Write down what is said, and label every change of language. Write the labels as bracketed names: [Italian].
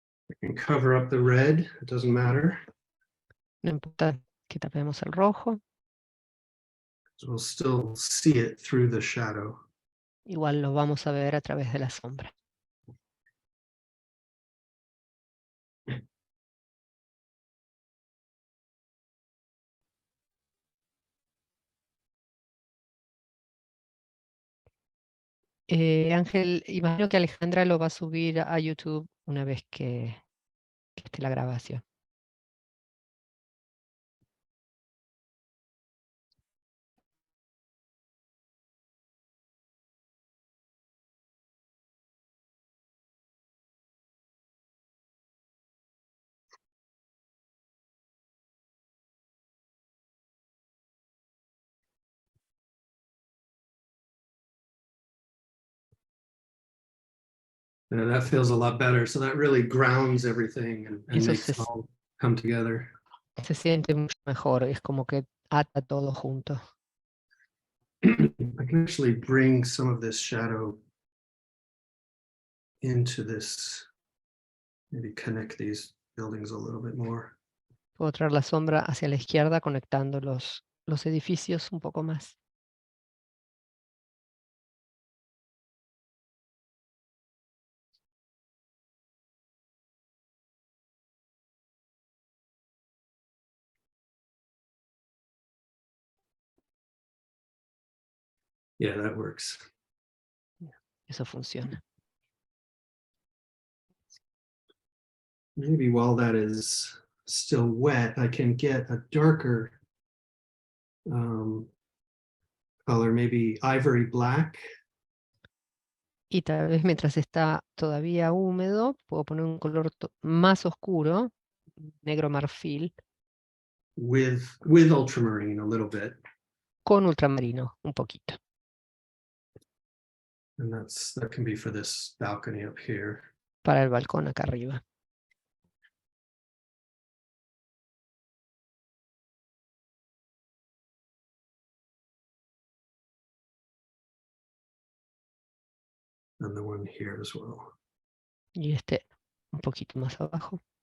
[English] I can cover up the red, it doesn't matter. [Spanish] No importa que tapemos el rojo, [English] So we'll still see it through the shadow. [Spanish] igual lo vamos a ver a través de la sombra. Ángel, imagino que Alejandra lo va a subir a YouTube una vez que esté la grabación. [English] And that feels a lot better. So that really grounds everything and [Spanish] Eso [English] makes it all come together. [Spanish] se siente mucho mejor, es como que ata todo junto. [English] I can actually bring some of this shadow into this, maybe connect these buildings a little bit more. [Spanish] Puedo traer la sombra hacia la izquierda conectando los edificios un poco más. [English] Yeah, that works. [Spanish] eso funciona. [English] Maybe while that is still wet, I can get a darker color, maybe ivory black. [Spanish] Y tal vez mientras está todavía húmedo, puedo poner un color más oscuro, negro marfil, [English] with ultramarine a little bit. [Spanish] con ultramarino, un poquito. [English] And that can be for this balcony up here. [Spanish] Para el balcón acá arriba. [English] And the one here as well. [Spanish] Y este un poquito más abajo.